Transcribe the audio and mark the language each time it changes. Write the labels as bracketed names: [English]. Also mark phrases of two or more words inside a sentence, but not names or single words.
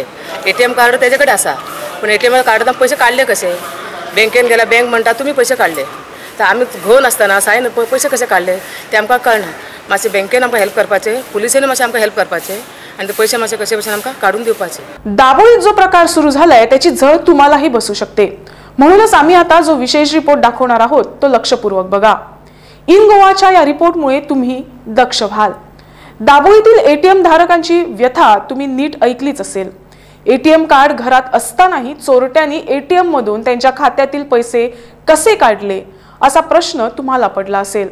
[Konkani] एटीएम कार्ड तेजे कडेन आसा, पूण एटीएम कार्डांत पयशे काडले कशे? बँकेन गेल्यार बँक म्हणटा तुमी पयशे काडले, तर आमी घेवन आसतना सायन पयशे कशे काडले ते आमकां कळना। मातशें बँकेन आमकां हेल्प करपाचें, पुलिसेन मातशें आमकां हेल्प करपाचें आणि ते पैसे मातशे कशे भशेन आमकां काढून दिवपाचे। [Marathi] दाबोळीत जो प्रकार सुरू झालाय त्याची झळ तुम्हालाही बसू शकते, म्हणूनच आम्ही आता जो विशेष रिपोर्ट दाखवणार आहोत तो लक्षपूर्वक बघा। इन गोवाच्या या रिपोर्टमुळे तुम्ही दक्ष व्हाल। दाबोळीतील एटीएम धारकांची व्यथा तुम्ही नीट ऐकलीच असेल। एटीएम कार्ड घरात असतानाही चोरट्यांनी एटीएम मधून त्यांच्या खात्यातील पैसे कसे काढले असा प्रश्न तुम्हाला पडला असेल।